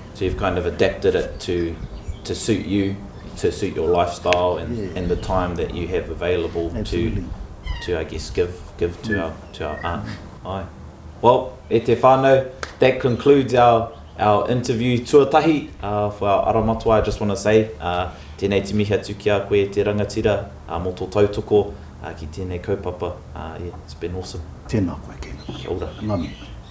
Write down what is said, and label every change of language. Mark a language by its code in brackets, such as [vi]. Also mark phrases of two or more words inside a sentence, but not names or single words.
[en] So you've kind of adapted it to suit you, to suit your lifestyle and the time that you have available to I guess give to our art. Well, [mi] e te whānau, [en] that concludes our interview tuatahi for our aramatua. I just want to say [mi] tēnei te mihi atu ki a koe te rangatira mō tō tautoko ki tēnei kaupapa. [en] It's been awesome. [mi] Tēnā koe kēnā. Kia ora. Ngami.